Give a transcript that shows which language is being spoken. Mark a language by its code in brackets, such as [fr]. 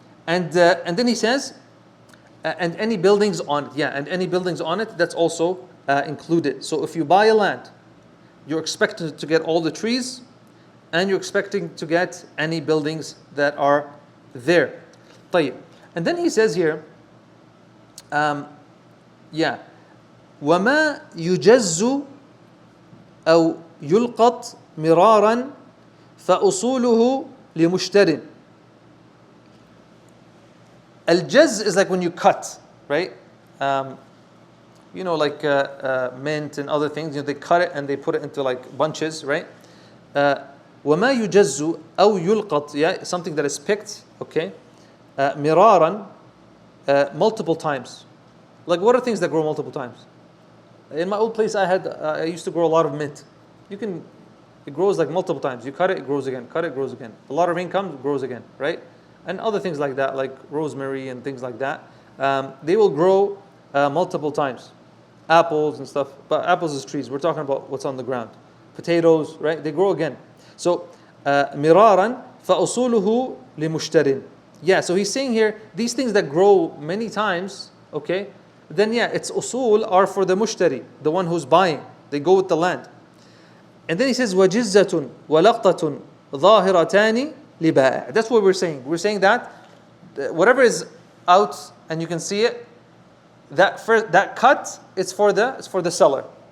[en] And then he says and any buildings on it. Yeah, and any buildings on it, that's also included. So if you buy a land, you're expected to get all the trees, and you're expecting to get any buildings that are there. [ar] طيب. [en] And then he says here, yeah, [ar] وما يجز أو يلقط مرارا فأصوله لمشتر. [en] Al-jaz is like when you cut, right? You know, like mint and other things. You know, they cut it and they put it into like bunches, right? [ar] وما يجز أو يلقط, [en] yeah, something that is picked, okay? مراراً, multiple times. Like what are things that grow multiple times? In my old place, I used to grow a lot of mint. It grows like multiple times. You cut it grows again. Cut it, grows again. A lot of rain comes, it grows again, right? And other things like that, like rosemary and things like that. They will grow multiple times. Apples and stuff, but apples is trees. We're talking about what's on the ground. Potatoes, right? They grow again. [ar] So, مراراً فأصوله لمشتر. [en] Yeah, so he's saying here, these things that grow many times, okay, then yeah, its usul are for the mushtari, the one who's buying. They go with the land. And then he says, [ar] وَجِزَّةٌ وَلَقْطَةٌ ظَاهِرَتَانِ لِبَائِعٍ. [en] That's what we're saying. We're saying that whatever is out and you can see it, that cut, it's for the seller.